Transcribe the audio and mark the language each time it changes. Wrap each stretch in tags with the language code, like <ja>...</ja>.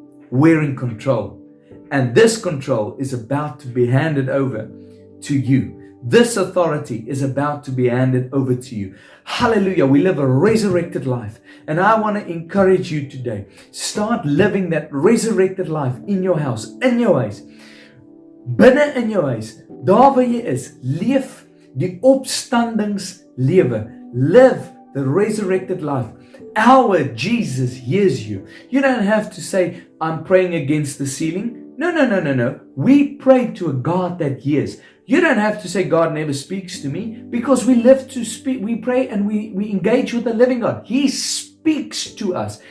<en>We're in control. And this control is about to be handed over to you. This authority is about to be handed over to you. Hallelujah. We live a resurrected life. And I want to encourage you today. Start living that resurrected life in your house, in your huis.</en> <af>Binne in jou huis. Daar waar jy is, leef die opstandingslewe.</af> <en>Live the resurrected life. Our Jesus hears you. You don't have to say, I'm praying against the ceiling. No. We pray to a God that hears. You don't have to say God never speaks to me, because we live to speak. We pray and we engage with the living God. He speaks to us.</en>